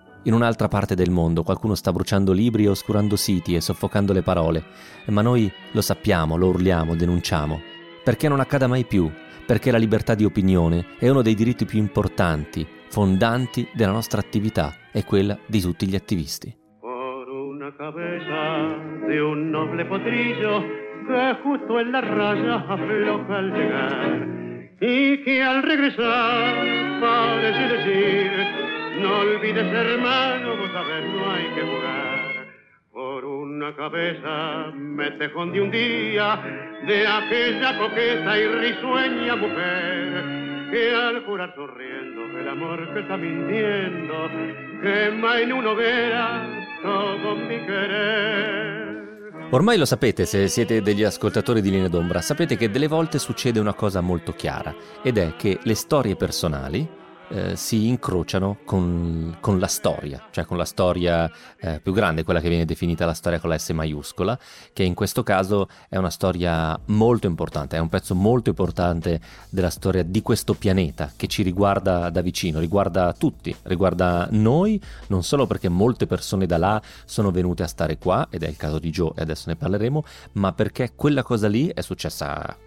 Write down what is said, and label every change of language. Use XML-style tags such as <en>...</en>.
<it>In un'altra parte del mondo qualcuno sta bruciando libri, oscurando siti e soffocando le parole, ma noi lo sappiamo, lo urliamo, denunciamo, perché non accada mai più, perché la libertà di opinione è uno dei diritti più importanti, fondanti della nostra attività e quella di tutti gli attivisti.</it> <es>Por una cabeza de un noble potrillo que justo en la raya afloja al llegar y que al regresar parece decir: no olvides, hermano, vos sabés, no hay que jugar. Por una cabeza me tejón de un día de aquella coqueta y risueña mujer que al jurar sonriendo el amor que está mintiendo quema en una hoguera todo mi querer.</es> <it>Ormai lo sapete, se siete degli ascoltatori di Linea d'Ombra, sapete che delle volte succede una cosa molto chiara, ed è che le storie personali si incrociano con la storia, cioè con la storia più grande, quella che viene definita la storia con la S maiuscola, che in questo caso è una storia molto importante, è un pezzo molto importante della storia di questo pianeta che ci riguarda da vicino, riguarda tutti, riguarda noi, non solo perché molte persone da là sono venute a stare qua, ed è il caso di Joe e adesso ne parleremo, ma perché quella cosa lì è successa</it>